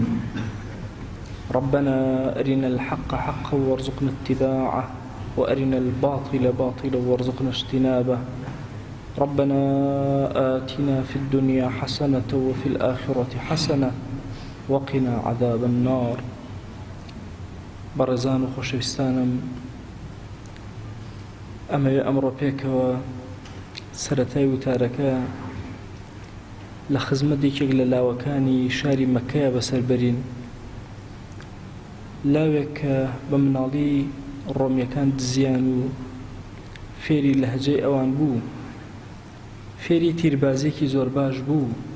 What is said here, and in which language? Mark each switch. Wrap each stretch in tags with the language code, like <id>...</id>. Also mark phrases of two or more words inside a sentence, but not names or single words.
<ar>ربنا أرنا الحق حقا وارزقنا اتباعه، وأرنا الباطل باطلا وارزقنا اجتنابه. ربنا آتنا في الدنيا حسنة وفي الآخرة حسنة وقنا عذاب النار.</ar> <ckb>بەڕێزان و خۆشەویستانم، ئەمەوێ ئەمڕۆ پێکەوە سەرەتای وتارەکە لە خزمەتێکێک لە لاوەکانی شاری مەککەیە بەسەربەرین، لاوێک کە بە مناڵی ڕۆمیەکان دزیان و فێری لەهجەی ئەوان بوو، فێری تیربازێکی زۆر باش بوو.</ckb>